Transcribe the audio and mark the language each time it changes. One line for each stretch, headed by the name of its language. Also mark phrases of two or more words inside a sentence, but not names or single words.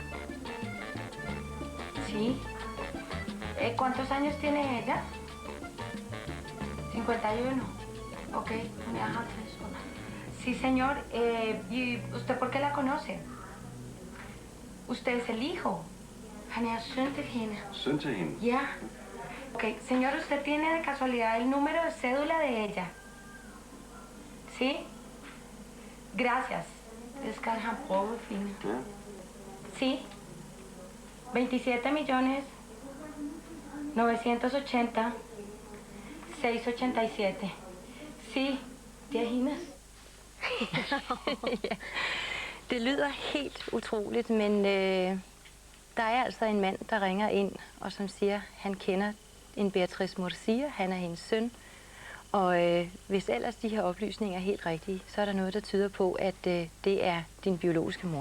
Spanish: Sí. ¿Cuántos años tiene ella? 51. Ok, sí, señor. ¿Y usted por qué la conoce? Usted es el hijo.
Danish: Søn til hende.
Spanish: Ya. Ok, señor, ¿usted tiene de casualidad el número de cédula de ella? ¿Sí? Gracias. Sí. 27.980.687. Sí, Diahinas.
Danish: Ja. Det lyder helt utroligt, men der er altså en mand, der ringer ind, og som siger, han kender en Beatriz Murcia, han er hendes søn. Og hvis ellers de her oplysninger er helt rigtige, så er der noget, der tyder på, at det er din biologiske mor.